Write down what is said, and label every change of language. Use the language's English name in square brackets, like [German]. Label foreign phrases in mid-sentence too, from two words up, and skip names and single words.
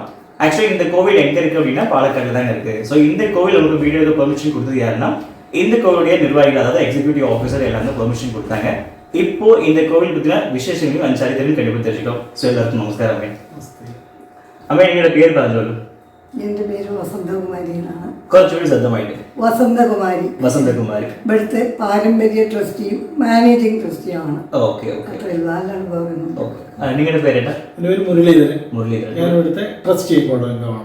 [Tamil] ஆக்சுவலி இந்த கோவில் எங்கே இருக்குது அப்படின்னா பாலக்காட்டில் தாங்க இருக்குது. ஸோ இந்த கோவில் உங்களுக்கு வீடியோக்கு பெர்மிஷன் கொடுத்தது யாருன்னா இந்த கோவிலுடைய நிர்வாகிகள், அதாவது [English] executive officer [Tamil] எல்லாமே பெர்மிஷன் கொடுத்தாங்க. இப்போ இந்த கோவில் பற்றின விசேஷங்களையும் அந்த சரித்திரம் கண்டிப்பாக தெரிஞ்சுக்கோம். ஸோ எல்லாருக்கும் நமஸ்காரம். அம்மே அம்மே என்னோட பேர் പറഞ്ഞു. [Malayalam] എൻ്റെ പേര് വസന്തകുമാരി എന്നാണ്. കുറച്ചുകൂടി ശബ്ദമായിട്ട്. വസന്തകുമാരി. വസന്തകുമാരി ഇവിടുത്തെ പാരമ്പര്യ ട്രസ്റ്റിയും മാനേജിംഗ് ട്രസ്റ്റിയാണ്. ഓക്കെ ഓക്കെ. നിങ്ങളുടെ പേരേട്ടാ? എൻ്റെ പേര് മുരളീധരൻ. മുരളീധരൻ. ഞാൻ ഇവിടുത്തെ ട്രസ്റ്റി അംഗമാണ്.